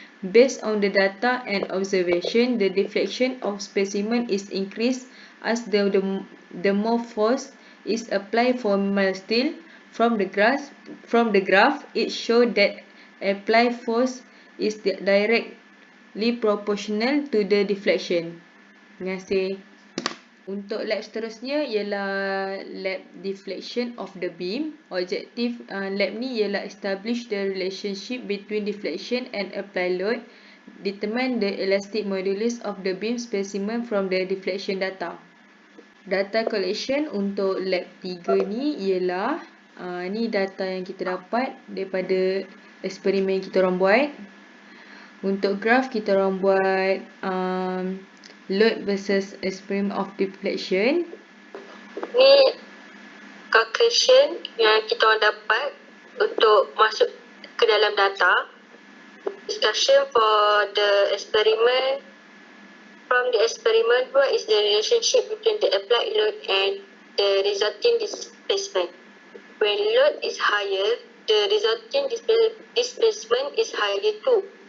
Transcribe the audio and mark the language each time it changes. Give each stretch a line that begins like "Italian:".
English: Based on the data and observation, the deflection of specimen is increased as the more force is applied for mild steel. From the graph, it showed that applied force is directly proportional to the deflection.
Malay: Terima kasih. Untuk lab seterusnya ialah lab
English: deflection of the beam.
Malay: Objektif lab ni ialah
English: establish the relationship between deflection and applied load. Determine the elastic modulus of the beam specimen from the deflection data.
Malay: Data collection untuk lab 3 ni ialah ni data yang kita dapat daripada eksperimen kita orang buat. Untuk graph kita orang buat
English: load versus experiment of deflection.
Malay: Ni calculation yang kita orang dapat untuk masuk ke dalam data.
English: Discussion for the experiment. From the experiment, what is the relationship between the applied load and the resulting displacement? When load is higher, the resulting displacement is higher too.